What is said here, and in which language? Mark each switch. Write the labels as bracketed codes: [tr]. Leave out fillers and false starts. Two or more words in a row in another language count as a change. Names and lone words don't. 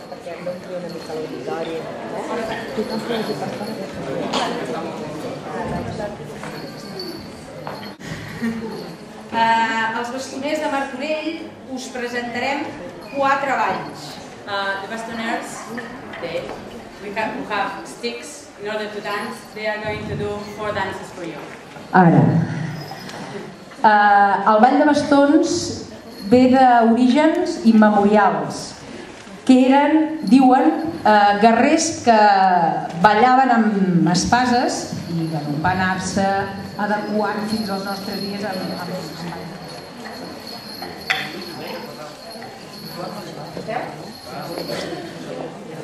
[ca] d'omplir una mica l'auditori. Els bastoners de Martorell us presentarem 4 balls. [en] The bastoners, we have sticks in order to dance. They are going to do 4 dances for you. [ca] Ara, el ball de bastons ve d'orígens immemorials, que eren, diuen, guerrers que ballaven amb espases i van anar-se adequant fins als nostres dies amb ball.